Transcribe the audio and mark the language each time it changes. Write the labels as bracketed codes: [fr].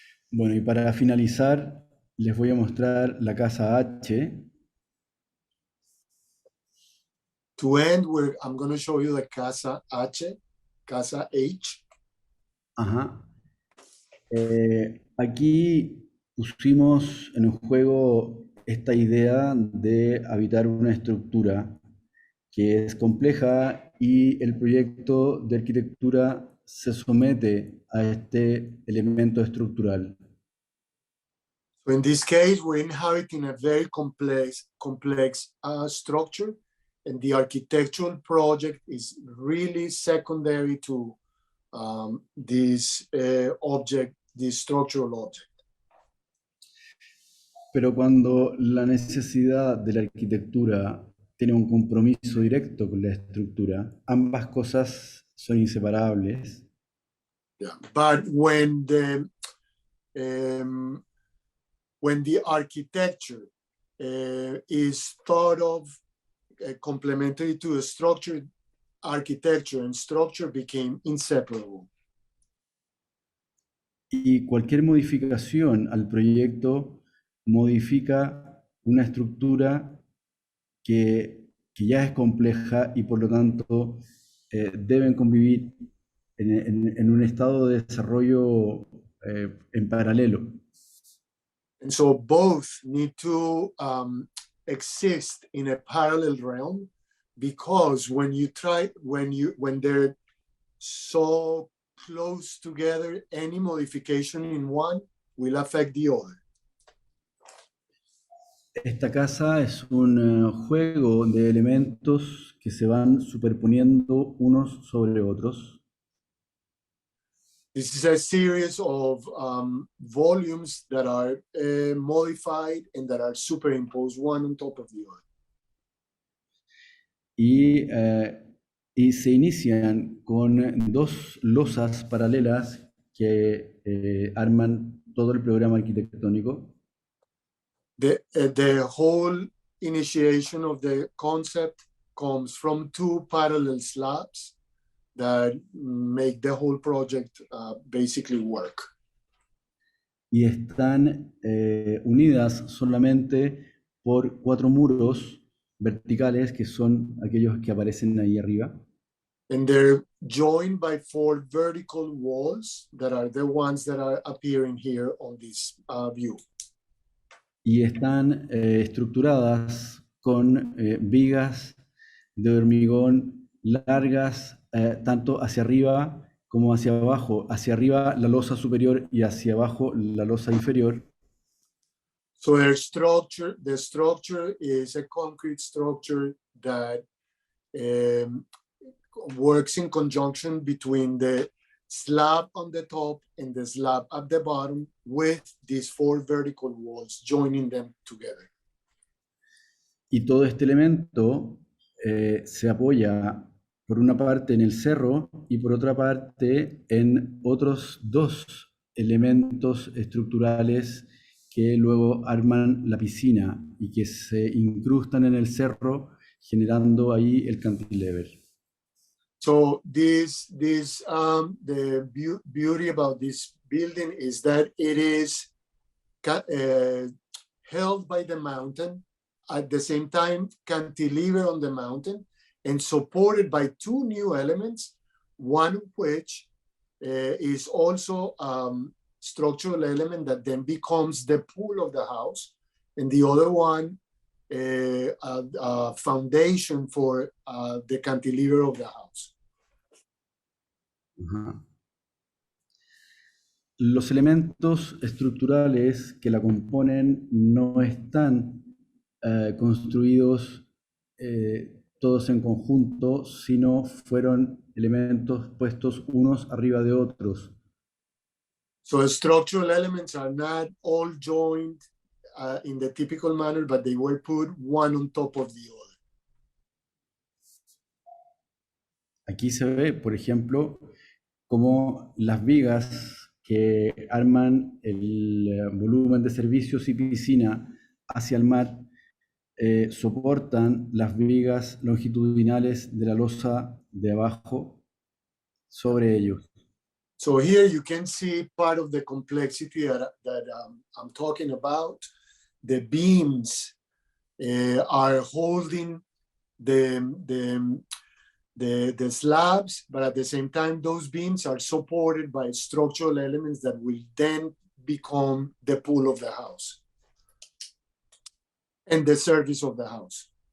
[es] Bueno, y para finalizar, les voy a mostrar la casa H. [en] To end, I'm going to show you the Casa H, Casa H. Ajá. [es] Aquí pusimos en juego esta idea de habitar una estructura que es compleja y el proyecto de arquitectura se somete a este elemento estructural. [en] So in this case, we're inhabiting a very complex structure, and the architectural project is really secondary to this object, this structural object. [es] Pero cuando la necesidad de la arquitectura tiene un compromiso directo con la estructura, ambas cosas son inseparables. Yeah. [en] But when the architecture is thought of complementary to the structure, architecture and structure became inseparable. [es] Y cualquier modificación al proyecto modifica una estructura que ya es compleja y por lo tanto deben convivir en un estado de desarrollo en paralelo. [en] And so both need to exist in a parallel realm, because when they're so close together, any modification in one will affect the other. [es] Esta casa es un juego de elementos que se van superponiendo unos sobre otros. [en] This is a series of volumes that are modified and that are superimposed one on top of the other. [es] Y se inician con dos losas paralelas que arman todo el programa arquitectónico. [en] The whole initiation of the concept comes from two parallel slabs that make the whole project basically work. [es] Y están unidas solamente por 4 muros verticales, que son aquellos que aparecen ahí arriba. [en] And they're joined by 4 vertical walls that are the ones that are appearing here on this view. [es] Y están estructuradas con vigas de hormigón largas, tanto hacia arriba como hacia abajo. Hacia arriba la losa superior y hacia abajo la losa inferior. [en] So the structure is a concrete structure that works in conjunction between the slab on the top and the slab at the bottom, with these 4 vertical walls joining them together. [es] Y todo este elemento se apoya por una parte en el cerro y por otra parte en otros 2 elementos estructurales que luego arman la piscina y que se incrustan en el cerro, generando ahí el cantilever. [en] So the beauty about this building is that it is held by the mountain, at the same time cantilever on the mountain, and supported by 2 new elements, one of which is also structural element that then becomes the pool of the house, and the other one a foundation for the cantilever of the house. Ajá. [es] Los elementos estructurales que la componen no están construidos todos en conjunto, sino fueron elementos puestos unos arriba de otros. [en] So structural elements are not all joined in the typical manner, but they were put one on top of the other. [es] Aquí se ve, por ejemplo, cómo las vigas que arman el volumen de servicios y piscina hacia el mar soportan las vigas longitudinales de la losa de abajo sobre ellos. [en] So here you can see part of the complexity that I'm talking about. The beams are holding the slabs, but at the same time, those beams are supported by structural elements that will then become the pool of the house and the service of the house.